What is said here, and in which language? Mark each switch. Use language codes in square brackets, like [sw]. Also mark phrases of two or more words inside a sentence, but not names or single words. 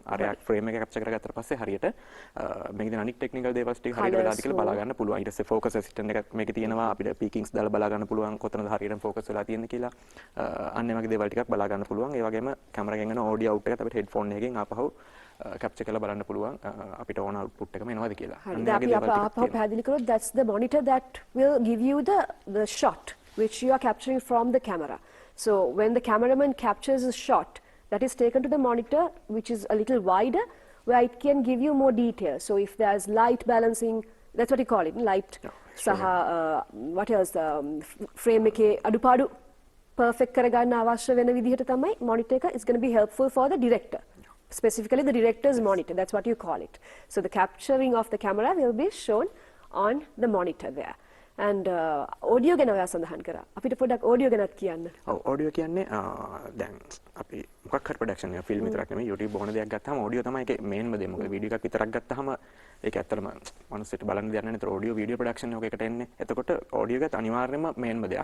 [si] අර එයා frame එක capture කරගත්තට පස්සේ හරියට මේකේ තියෙන අනිත් technical දේවල් ටික හරියට වෙලාද කියලා බලා ගන්න පුළුවන්. ඊට පස්සේ focus assistant එකක් මේකේ තියෙනවා. අපිට peakings දාලා බලා ගන්න පුළුවන් කොතනද හරියට ફોකස් වෙලා තියෙන්නේ කියලා අන්න ඒ වගේ දේවල් ටිකක් බලා ගන්න පුළුවන්. ඒ වගේම කැමරා එකෙන් එන [en] audio out [si] එකත් අපිට හෙඩ්ෆෝන් එකකින් ආපහු කැප්චර් කරලා බලන්න පුළුවන් අපිට ඕන අවුට්පුට් එකම එනවද කියලා. අන්න ඒ වගේ දේවල් ටිකක් ආපහු පැහැදිලි කරොත් [en] that's the monitor that will give you the shot which you are capturing from the camera. So when the cameraman captures a shot that is taken to the monitor which is a little wider where it can give you more detail. So if there's light balancing, that's what you call it, light සහ what else frame [si] එකේ අඩුපාඩු perfect කරගන්න අවශ්‍ය වෙන විදිහට තමයි [en] monitor එක is going to be helpful for the director. Specifically the director's monitor, that's what you call it. So the capturing of the camera will be shown on the monitor there. [si] And audio ගැන ඔයා සඳහන් කරා. අපිට පොඩ්ඩක් audio ගැනත් කියන්න. ඔව් audio කියන්නේ දැන් අපි මොකක් හරි ප්‍රොඩක්ෂන් එක ෆිල්ම් විතරක් නෙමෙයි YouTube ඕන දෙයක් ගත්තාම ඔඩියෝ තමයි ඒකේ මේන්ම දේ. මොකද වීඩියෝ එකක් විතරක් ගත්තාම ඒක ඇත්තටම මනුස්සයෙක් බලන්න දෙයක් නැහැ. ඒතර [en] audio video production [si] එකකට එන්නේ. එතකොට ඔඩියෝ එකත් අනිවාර්යයෙන්ම මේන්ම දෙයක්.